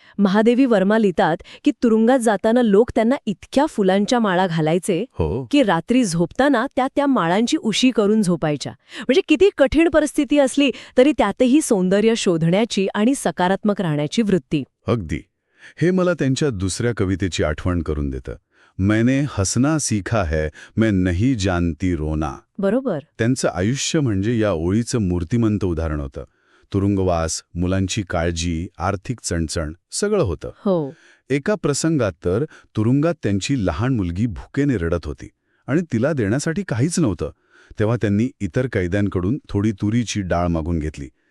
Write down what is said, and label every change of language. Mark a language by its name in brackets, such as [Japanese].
[Marathi] महादेवी वर्मा लिहितात की तुरुंगात जाताना लोक त्यांना इतक्या फुलांच्या माळा घालायचे हो, की रात्री झोपताना त्या माळांची उशी करून झोपायच्या. म्हणजे किती कठीण परिस्थिती असली तरी त्यातही सौंदर्य शोधण्याची आणि सकारात्मक राहण्याची वृत्ती. अगदी. हे मला त्यांच्या दुसऱ्या कवितेची आठवण करून देतं. [Hindi] मैंने हसना सीखा है, मैं नहीं जानती रोना. [Marathi] बरोबर. त्यांचं आयुष्य म्हणजे या ओळीचं मूर्तिमंत उदाहरण होतं. तुरुंगवास, मुलांची काळजी, आर्थिक चणचण सगळं होतं. हो. एका प्रसंगात तर तुरुंगात त्यांची लहान मुलगी भुकेने रडत होती आणि तिला देण्यासाठी काहीच नव्हतं. तेव्हा त्यांनी इतर कैद्यांकडून थोडी तुरीची डाळ मागून घेतली.